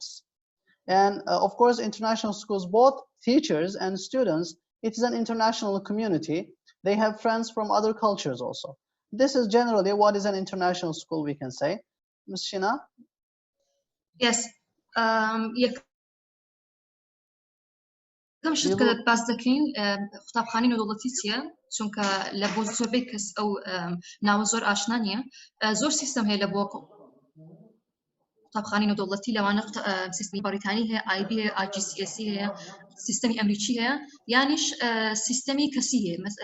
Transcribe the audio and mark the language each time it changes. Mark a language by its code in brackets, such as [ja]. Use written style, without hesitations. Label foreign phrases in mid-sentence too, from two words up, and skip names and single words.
[en] And of course, international schools, both teachers and students, it is an international community. They have friends from other cultures also. This is generally what is an international school, we can say. Ms. Shina? Yes. [ckb] كم شت کە باز دەکەین قوتابخانەی نێودەوڵەتی چییە چونکە لە بۆ زۆربەی کەس ئەو ناوە زۆر ئاشنا نییە زۆر سیستەم هەیە لە بۆ قوتابخانەی نێودەوڵەتی لەوانە سیستەمی بەریتانی هەیە IB هەیە IGCSE هەیە سیستەمی ئەمریکی هەیە یانیش سیستەمی کەسی هەیە